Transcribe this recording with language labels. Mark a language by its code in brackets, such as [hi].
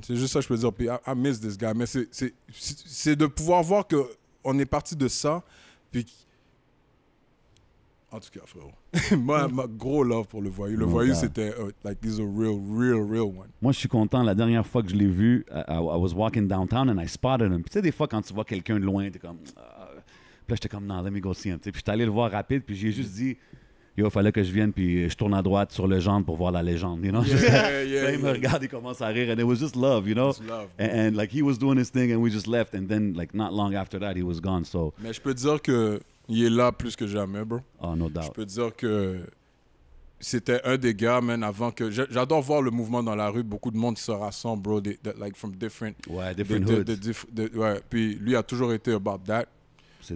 [fr] C'est juste ça que je peux dire. Puis [en] I miss this guy. [fr] Mais c'est de pouvoir voir qu'on est parti de ça. Puis, en tout cas, frérot. Moi, gros love pour le Voyou. Le Voyou, c'était, [en] like, he's a real one. [fr] Moi, je suis content. La dernière fois que je l'ai vu, [en] I was walking downtown and I spotted him. [fr] Puis, tu sais, des fois, quand tu vois quelqu'un de loin, t'es comme... Puis là, j'étais comme, non, [en] let me go see him. [fr] Puis, j'étais allé le voir rapide, puis j'ai juste dit... Yo, il fallait que je vienne, puis je tourne à droite sur le gendre pour voir la légende, you know? Là, il me regarde, il commence à rire, [en] and it was just love, you know? Love, and like, he was doing his thing, and we just left, and then, like, not long after that, he was gone, so... [fr] Mais je peux te dire qu'il est là plus que jamais, bro. [en] Oh, no doubt. [fr] Je peux te dire que c'était un des gars, man, avant que... J'adore voir le mouvement dans la rue, beaucoup de monde qui se rassemble, bro, [en] like, from different... Ouais, different hoods. [fr] Ouais, puis lui a toujours été [en] about that. [fr] C'est